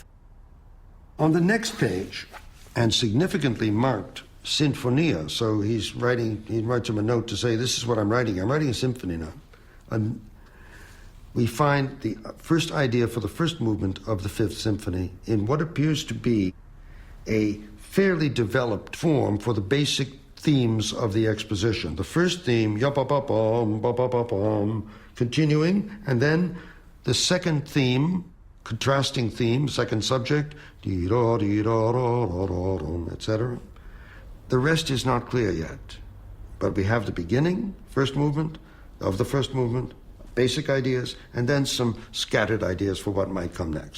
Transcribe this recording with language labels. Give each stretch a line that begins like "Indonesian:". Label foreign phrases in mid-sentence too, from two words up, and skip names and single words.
English: On the next page, and significantly marked Sinfonia, so he writes him a note to say, this is what I'm writing a symphony now. And we find the first idea for the first movement of the Fifth Symphony in what appears to be a fairly developed form for the basic themes of the exposition. The first theme, ya-ba-ba-bum, ba-ba-ba-bum, continuing, and then the second theme, contrasting theme, second subject, etc. The rest is not clear yet, but we have the beginning, first movement, of the first movement, basic ideas, and then some scattered ideas for what might come next.